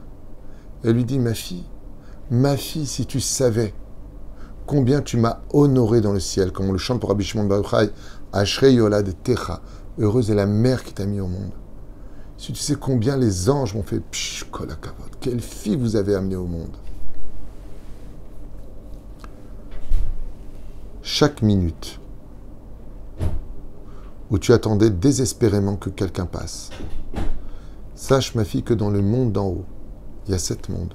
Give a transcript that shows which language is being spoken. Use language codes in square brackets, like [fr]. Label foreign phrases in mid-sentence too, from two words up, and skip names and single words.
[fr] Elle lui dit, ma fille, si tu savais combien tu m'as honoré dans le ciel, comme on le chante pour Rabbi Shimon bar Yochai, [he] אשרי יולדתך, [fr] heureuse est la mère qui t'a mis au monde. Si tu sais combien les anges m'ont fait psh, [he] כל הכבוד, [fr] quelle fille vous avez amenée au monde. Chaque minute où tu attendais désespérément que quelqu'un passe, sache, ma fille, que dans le monde d'en haut, il y a 7 mondes.